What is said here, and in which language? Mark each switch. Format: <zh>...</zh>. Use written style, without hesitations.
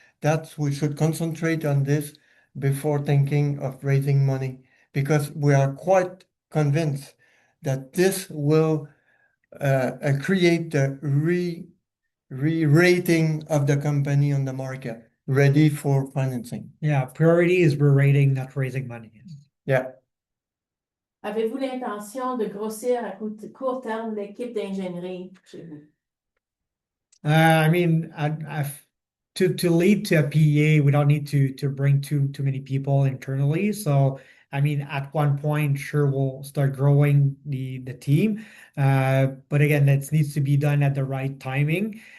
<en>That we should concentrate on this before thinking of raising money, because we are quite convinced that this will create the re-rating of the company on the market, ready for financing. Yeah, priority is re-rating, not raising money. Yeah.</en> <fr>Avez-vous l'intention de grossir à court terme l'équipe d'ingénierie chez vous?</fr> <en>I mean, to lead to a PEA, we don't need to bring too many people internally. So I mean, at one point, sure, we'll start growing the team. But again, that needs to be done at the right timing.</en>